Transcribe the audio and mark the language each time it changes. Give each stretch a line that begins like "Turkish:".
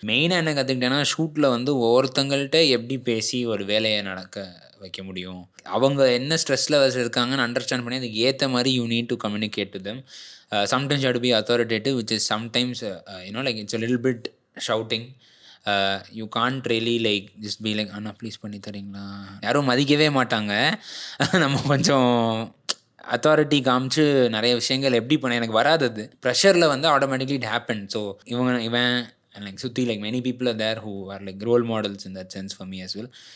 Tamil: மெயினாக என்ன கற்றுக்கிட்டேன்னா, ஷூட்டில் வந்து ஒவ்வொருத்தங்கள்ட்ட எப்படி பேசி ஒரு வேலையை நடக்க வைக்க முடியும், அவங்க என்ன ஸ்ட்ரெஸ்ஸில் இருக்காங்கன்னு அண்டர்ஸ்டாண்ட் பண்ணி அதுக்கு ஏற்ற மாதிரி
English: You need to communicate to them. Sometimes you have to be authoritative, which is sometimes like it's a little bit shouting. You can't really like just be like,
Tamil: Anna please பண்ணி தரீங்களா, யாரும் மதிக்கவே மாட்டாங்க. நம்ம கொஞ்சம் அத்தாரிட்டி காமிச்சு நிறைய விஷயங்கள் எப்படி பண்ண எனக்கு வராது. அது ப்ரெஷரில் வந்து
English: Automatically it happen. So இவன் like சுற்றி like many people are there who are like role models in that sense for me as well.